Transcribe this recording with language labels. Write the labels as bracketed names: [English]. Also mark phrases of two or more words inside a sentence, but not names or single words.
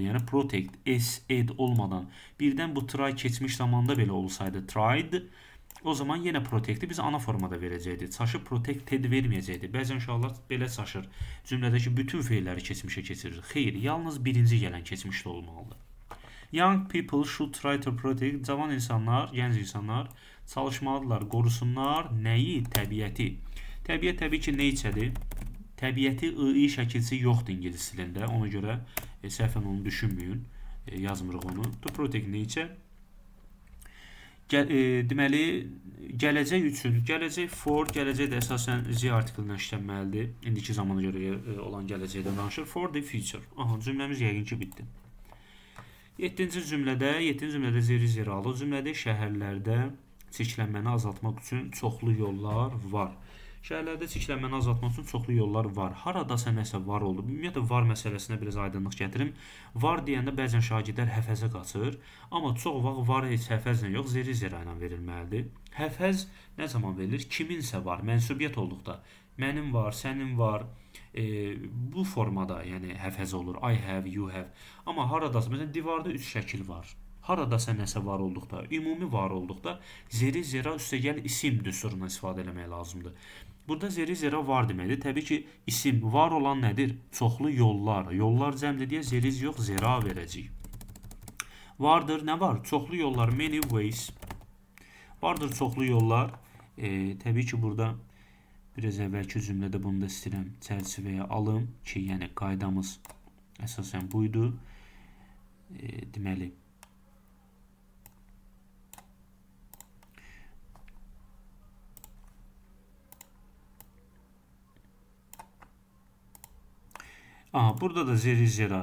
[Azerbaijani] Yəni protect, s, ed olmadan birdən bu try keçmiş zamanda belə olsaydı tried, o zaman yenə protect'i biz ana formada verəcəkdik. Çaşıb protected verməyəcəkdik. Bəzən uşaqlar belə çaşır. Cümlədəki bütün feilləri keçmişə keçirir. Xeyr, yalnız birinci gələn keçmişdə olmalıdır. [English] Young people should try to protect. [Azerbaijani] Cavan insanlar, gənc insanlar çalışmalıdırlar, qorusunlar nəyi? Təbiəti. Təbiət təbii ki, nature-dir. Təbiəti i şəkilsi yoxdur ingilis dilində. Ona görə səhvən onu düşünməyin. Yazmırıq onu. [English] To protect nature. [Azerbaijani] Deməli, gələcək üçün, gələcək for, gələcək də əsasən z artiklından işlənməlidir. İndiki zamana görə olan gələcəkdən danışır. [English] For the future. [Azerbaijani] Aha, cümləmiz yəqin ki, bitdi. 7-ci cümlədə zeri alır. Cümlədə şəhərlərdə çirklənməni azaltmaq üçün çoxlu yollar var. Şəhərlərdə çirklənməni azaltmaq üçün çoxlu yollar var. Haradasa nəsə var oldu. Ümumiyyətlə, var məsələsinə biraz aydınlıq gətirim. Var deyəndə bəzən şagirdlər həfəzə qaçır. Amma çox vaxt var heç həfəzlə yox, zeri ilə verilməlidir. Həfəz nə zaman verilir? Kiminsə var, mənsubiyyət olduqda. Mənim var, sənin var. Bu formada yəni həfəz olur. [English] I have, you have. [Azerbaijani] Amma haradasa, məsələn, divarda 3 şəkil var. Haradasa nəsə var olduqda, ümumi var olduqda zeri zera üstəgəl isim düsturundan istifadə eləmək lazımdır. Burada zeri zera var deməkdir. Təbii ki, isim var olan nədir? Çoxlu yollar. Yollar cəmdir deyə zeriz yox, zera verəcəyik. Vardır, nə var? Çoxlu yollar, [English] many ways. [Azerbaijani] Vardır çoxlu yollar. Təbii ki, burada biraz əvvəlki cümlədə bunu da istəyirəm çərçivəyə alım ki, yəni qaydamız əsasən buydu. Deməli, burada da zeri zera.